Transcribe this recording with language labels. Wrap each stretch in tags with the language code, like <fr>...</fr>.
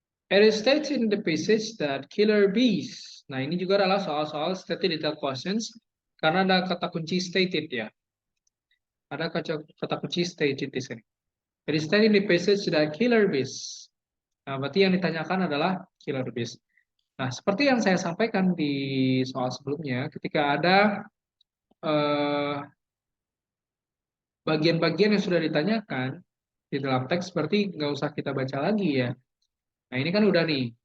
<en>It is stated in the passage that killer bees.</en> <id>Nah, ini juga adalah soal-soal stated detailed questions karena ada kata kunci stated ya. Ada kata kunci stated di sini.</id> <en>It is stated in the passage that killer bees.</en> <id>Nah, berarti yang ditanyakan adalah killer bees. Nah, seperti yang saya sampaikan di soal sebelumnya, ketika ada eh, bagian-bagian yang sudah ditanyakan di dalam teks, berarti nggak usah kita baca lagi ya. Nah, ini kan udah nih.</id>